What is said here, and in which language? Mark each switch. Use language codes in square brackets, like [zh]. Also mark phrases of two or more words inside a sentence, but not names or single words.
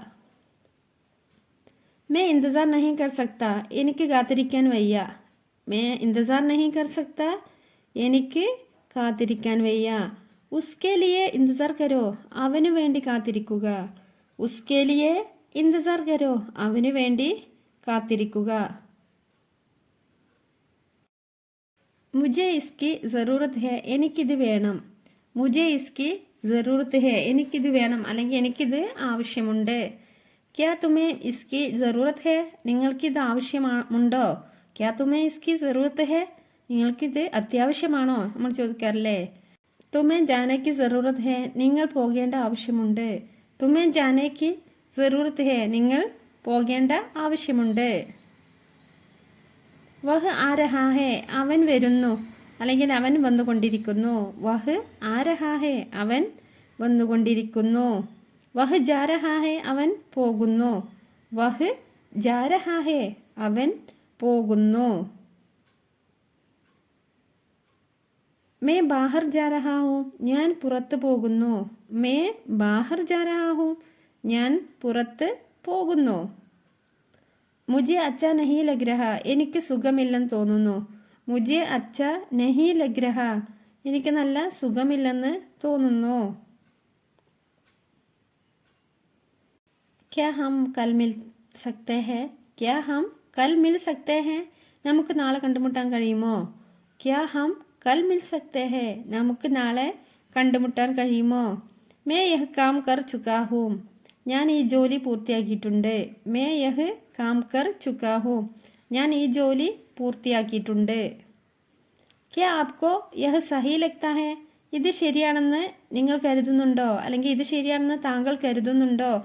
[hi] मैं इंतज़ार नहीं कर सकता, [ml] എനിക്ക് കാത്തിരിക്കാൻ വയ്യ. [hi] मैं इंतज़ार नहीं कर सकता, [ml] എനിക്ക് കാത്തിരിക്കാൻ വയ്യ. [hi] उसके लिए इंतज़ार करो, [ml] അവനു വേണ്ടി കാത്തിരിക്കുക. [hi] उसके लिए इंतज़ार करो, [ml] അവനു വേണ്ടി കാത്തിരിക്കുക. [hi] മുझे इसकी ज़रूरत है, [ml] എനിക്കിത് വേണം. [hi] മുझे इसकी ज़रूरत है, [ml] എനിക്കിത് വേണം അല്ലെങ്കിൽ എനിക്കിത് ആവശ്യമുണ്ട്. [hi] क्या तुम्हें इसकी ज़रूरत है, [ml] നിങ്ങൾക്കിത് ആവശ്യമുണ്ടോ? [hi] क्या तुम्हें इसकी ज़रूरत है, [ml] നിങ്ങൾക്കിത് അത്യാവശ്യമാണോ നമ്മൾ ചോദിക്കാറില്ലേ? [hi] तुम्हें जाने की ज़रूरत है, [ml] നിങ്ങൾ പോകേണ്ട ആവശ്യമുണ്ട്. [hi] तुम्हें जाने की ज़रूरत है, [ml] നിങ്ങൾ പോകേണ്ട ആവശ്യമുണ്ട്. [hi] वह आ रहा है, [ml] അവൻ വരുന്നു അല്ലെങ്കിൽ അവൻ വന്നുകൊണ്ടിരിക്കുന്നു. [hi] वह आ रहा है, [ml] അവൻ വന്നുകൊണ്ടിരിക്കുന്നു. [hi] वह जा रहा है, [ml] അവൻ പോകുന്നു. [hi] वह जा रहा है, [ml] അവൻ പോകുന്നു. [hi] मैं बाहर जा रहा हूँ, [ml] ഞാൻ പുറത്ത് പോകുന്നു. [hi] मैं बाहर जा रहा हूँ, [ml] ഞാൻ പുറത്ത് പോകുന്നു. [hi] മുझे अच्छा नहीं लग रहा, [ml] എനിക്ക് സുഖമില്ലെന്ന് തോന്നുന്നു. [hi] മുझे अच्छा नहीं लग रहा, [ml] എനിക്ക് നല്ല സുഖമില്ലെന്ന് തോന്നുന്നു. [hi] क्या हम कल मिल सकते हैं, क्या हम कल मिल सकते हैं, [ml] നമുക്ക് നാളെ കണ്ടുമുട്ടാൻ കഴിയുമോ? [hi] क्या हम कल मिल सकते हैं, [ml] നമുക്ക് നാളെ കണ്ടുമുട്ടാൻ കഴിയുമോ? [hi] मैं यह काम कर चुका हूँ, [ml] ഞാൻ ഈ ജോലി പൂർത്തിയാക്കിയിട്ടുണ്ട്. [hi] मैं यह काम कर चुका हूँ, [ml] ഞാൻ ഈ ജോലി പൂർത്തിയാക്കിയിട്ടുണ്ട്. [hi] क्या आपको यह सही लगता है, [ml] ഇത് ശരിയാണെന്ന് നിങ്ങൾ കരുതുന്നുണ്ടോ അല്ലെങ്കിൽ ഇത് ശരിയാണെന്ന് താങ്കൾ കരുതുന്നുണ്ടോ?